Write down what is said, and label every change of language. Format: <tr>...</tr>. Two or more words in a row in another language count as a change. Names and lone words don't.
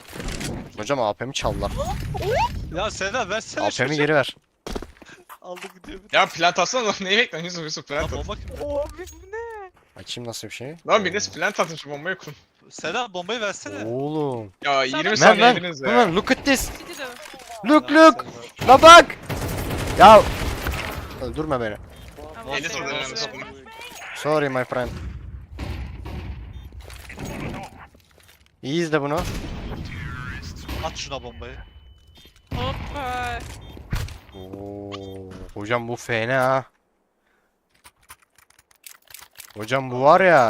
<tr>Hocam AP'mi çaldılar. Ya Seda versene AP'mi geri ver. Aldı gidiyor. Ya plant atsana lan neyi bekliyorsun Yusuf plant Lan at. bomba kim? Abi bu ne? Açayım nasıl bir şey? Lan bir de plant atın şu bombayı kurun. Seda bombayı versene. Oğlum. Ya 20 Man saniye man. yediniz Man, ya.</tr> <en>look at this.</en> <tr>City de. Look Ya look. Seda. La bak. Ya. Öldürme beni. Allah Elit belanı orada versin. yani.</tr> <en>Sorry my friend.</en> <tr>İyi izle bunu. At şuna bombayı. Hoppa. Oo, hocam bu fena ha. Hocam bu var ya.</tr>